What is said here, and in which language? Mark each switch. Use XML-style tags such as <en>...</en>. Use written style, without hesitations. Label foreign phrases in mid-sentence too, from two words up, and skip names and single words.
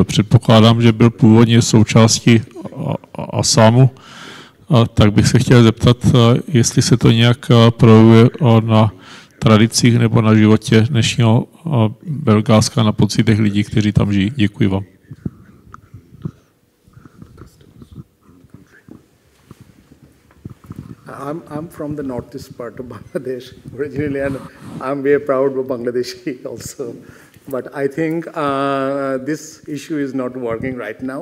<cs>Předpokládám, že byl původně součástí Asámu, tak bych se chtěl zeptat, jestli se to nějak projevuje na tradicích nebo na životě dnešního Bengálska, na pocitech lidí, kteří tam žijí. Děkuji vám.</cs> <en>I'm from the northeast part of Bangladesh originally, and I'm very proud of Bangladeshi also. But I think this issue is not working right now.</en>